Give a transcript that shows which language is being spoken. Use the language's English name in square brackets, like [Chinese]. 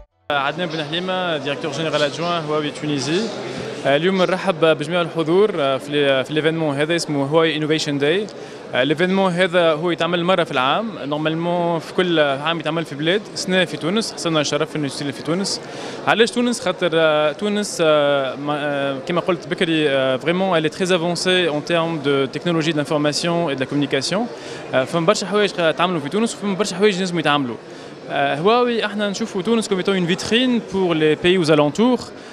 [Arabic] عدنان بن حليمة ديريكتور جنرال ادجوان هواوي تونيزي. اليوم نرحب بجميع الحضور في الايفينمون هذا اسمه هواوي انوفيشن داي. الايفينمون هذا هو يتعمل مره في العام، نورمالمون في كل عام يتعمل في بلاد، السنه في تونس، حصلنا الشرف انه يصير في تونس. علاش تونس؟ خاطر تونس كما قلت بكري فريمون [French] elle est très avancée en termes de technologie de l'information et de la communication. [Arabic] فما برشا حوايج تعملوا في تونس وفما برشا حوايج لازم يتعملوا. هواوي احنا نشوفوا تونس [French] comme étant une vitrine pour les pays aux alentours.